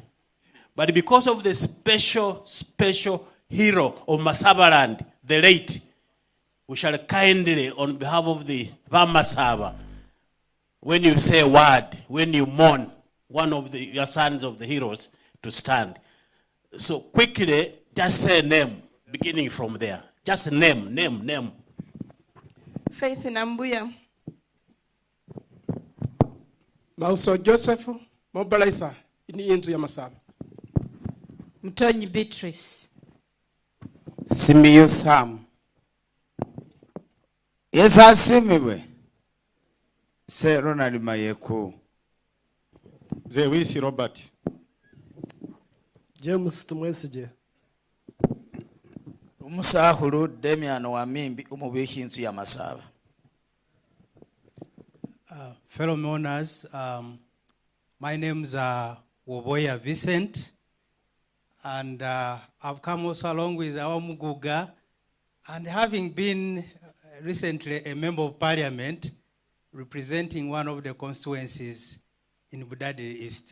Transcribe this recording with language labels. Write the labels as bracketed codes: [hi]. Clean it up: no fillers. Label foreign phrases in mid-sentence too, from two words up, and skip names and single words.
[en] But because of the special hero of Masabaland, the late, we shall kindly, on behalf of the Vamasaba, when you say a word, when you mourn one of your sons of the heroes, to stand. So quickly, just say name, beginning from there. Just name. Faith Nambuya. [myx] Mauso Joseph Mobilizer ni yenzu ya Masaba. [en] Mtonyi Beatrice. Simiyu Sam. Yes, asimiwe. Se Ronald Mayeko. Zewisi Robert. James Tumwesije. [myx] Umusahulu Demian Wamimbi umubihi inzu ya Masaba. [en] Fellow mourners, my name's Woboya Vincent, and I've come also along with our Muguga, and having been recently a member of Parliament representing one of the constituencies in Budadi East.